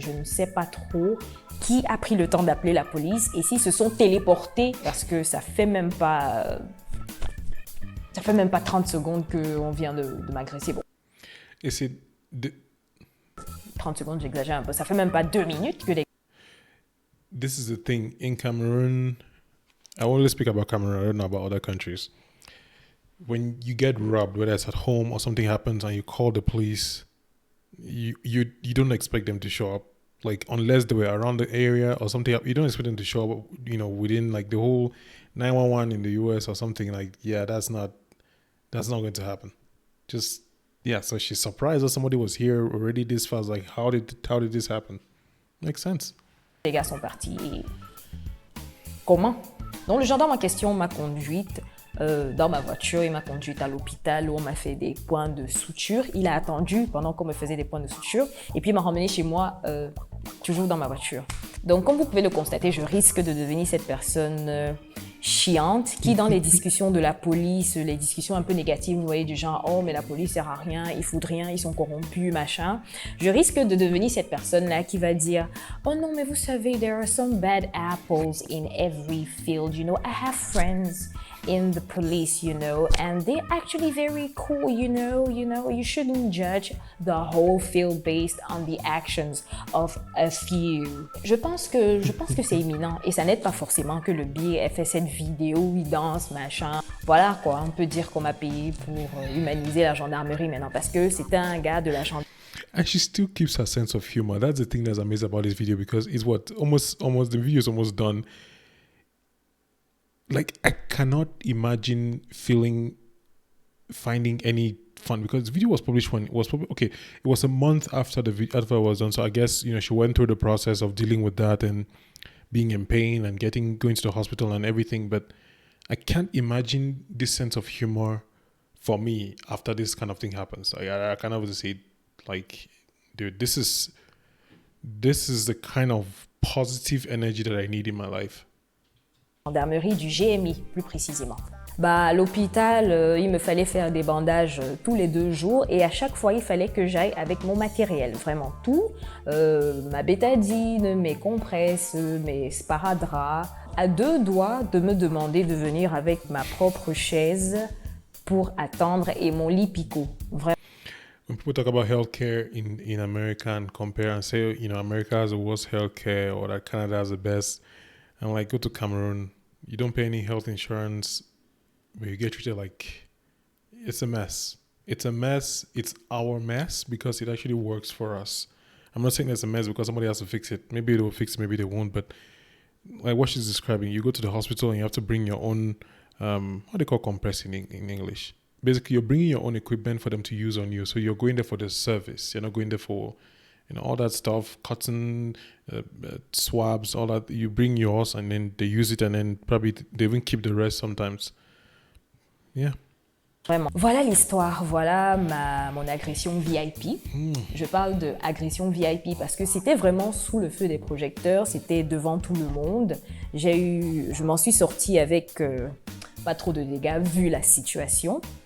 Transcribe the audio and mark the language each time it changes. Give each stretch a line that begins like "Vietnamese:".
French: Je ne sais pas trop qui a pris le temps d'appeler la police et s'ils se sont téléportés parce que ça fait même pas 30 secondes qu'on vient de m'agresser. Bon. Et c'est 30 secondes, j'exagère un peu. Ça fait même pas 2 minutes que les...
English: This is the thing. In Cameroon, I only speak about Cameroon, I don't know about other countries. When you get robbed, whether it's at home or something happens and you call the police, you don't expect them to show up. Like, unless they were around the area or something, you don't expect them to show up, you know, within like the whole 911 in the US or something. Like, yeah, that's not going to happen. Just, yeah, so she's surprised that somebody was here already this fast. Like, how did this happen? Makes sense.
French: Les gars sont partis. Et... Comment? Donc, le gendarme en question m'a conduite dans ma voiture, il m'a conduite à l'hôpital où on m'a fait des points de suture. Il a attendu pendant qu'on me faisait des points de suture et puis il m'a ramené chez moi, toujours dans ma voiture. Donc, comme vous pouvez le constater, je risque de devenir cette personne chiante qui, dans les discussions de la police, les discussions un peu négatives, vous voyez, du genre « Oh, mais la police sert à rien, ils foutent rien, ils sont corrompus, machin », je risque de devenir cette personne-là qui va dire « Oh non, mais vous savez,
English: there are some bad apples in every field, you know, I have friends in the police, you know, and they're actually very cool, you know, you shouldn't judge the whole field based on the actions of a few. »
French: Je pense que c'est imminent et ça n'aide pas forcément que le B ait fait cette vidéo où il danse, machin. Voilà quoi, on peut dire qu'on m'a payé pour humaniser la gendarmerie maintenant parce que c'était un gars de la gendarmerie.
English: And she still keeps her sense of humor. That's the thing that's amazing about this video because it's what almost the video is almost done. Like I cannot imagine finding any fun because the video was published when it was probably okay. It was a month after the advert was done, so I guess she went through the process of dealing with that and being in pain and going to the hospital and everything. But I can't imagine this sense of humor for me after this kind of thing happens. I kind of say, like, dude, this is the kind of positive energy that I need in my life.
French: Gendarmerie du GMI, plus précisément. À l'hôpital, il me fallait faire des bandages tous les 2 jours et à chaque fois, il fallait que j'aille avec mon matériel, vraiment tout, ma bétadine, mes compresses, mes sparadraps, à 2 doigts de me demander de venir avec ma propre chaise pour attendre et mon lit picot. Vraiment.
English: When people talk about healthcare in America and compare and say, America has the worst healthcare or that Canada has the best, I'm like, go to Cameroon. You don't pay any health insurance, but you get treated like it's a mess. It's a mess. It's our mess because it actually works for us. I'm not saying it's a mess because somebody has to fix it. Maybe they'll fix it, maybe they won't. But like what she's describing, you go to the hospital and you have to bring your own, what do they call compress in English? Basically, you're bringing your own equipment for them to use on you. So you're going there for the service. You're not going there for all that stuff, cotton, swabs, all that. You bring yours and then they use it and then probably they even keep the rest sometimes. Yeah.
French: Vraiment. Voilà l'histoire, voilà mon agression VIP. Je parle de agression VIP parce que c'était vraiment sous le feu des projecteurs, c'était devant tout le monde. Je m'en suis sortie avec pas trop de dégâts vu la situation.